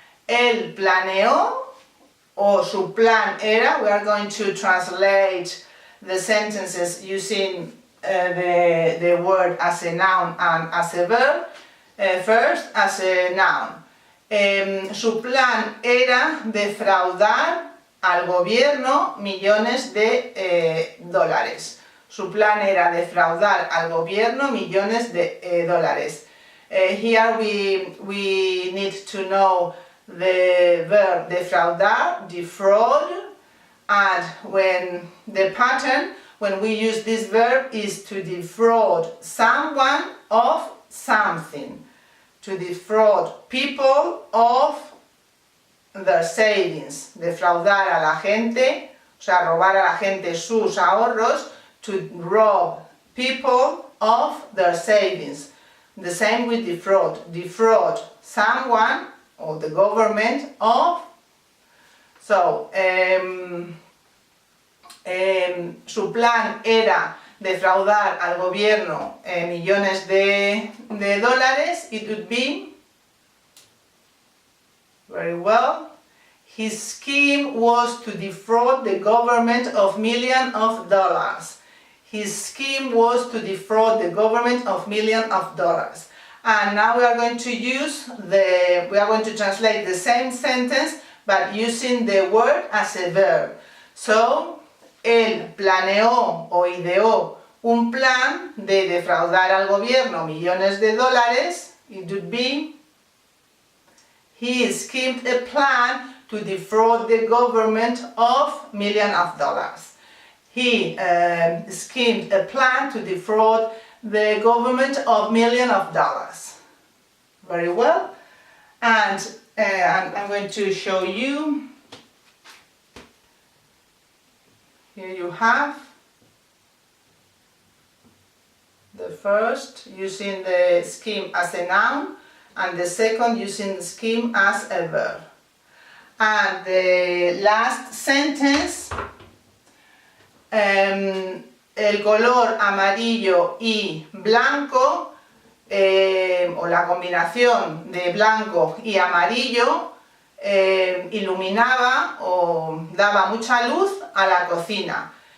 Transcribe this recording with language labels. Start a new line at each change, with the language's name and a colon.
Spanish: Él planeó, o su plan era,
English: we are going to translate the sentences using the word as a noun and as a verb. First, as a noun.
Spanish: Su plan era defraudar al gobierno millones de dólares. Su plan era defraudar al gobierno millones de dólares.
English: Here we need to know the verb defraudar, defraud, and when the pattern when we use this verb is to defraud someone of something, to defraud people of their savings,
Spanish: defraudar a la gente, o sea, robar a la gente sus ahorros,
English: to rob people of their savings. The same with defraud, defraud someone or the government of.
Spanish: So, su plan era defraudar al gobierno millones de dólares.
English: It would be, very well, his scheme was to defraud the government of millions of dollars. His scheme was to defraud the government of millions of dollars. And now we are going to translate the same sentence but using the word as a verb.
Spanish: So, él planeó o ideó un plan de defraudar al gobierno millones de dólares.
English: It would be, he schemed a plan to defraud the government of millions of dollars. He schemed a plan to defraud the government of millions of dollars. Very well. And I'm going to show you. Here you have the first using the scheme as a noun and the second using the scheme as a verb. And the last sentence,
Spanish: el color amarillo y blanco, o la combinación de blanco y amarillo, iluminaba o daba mucha luz a la cocina.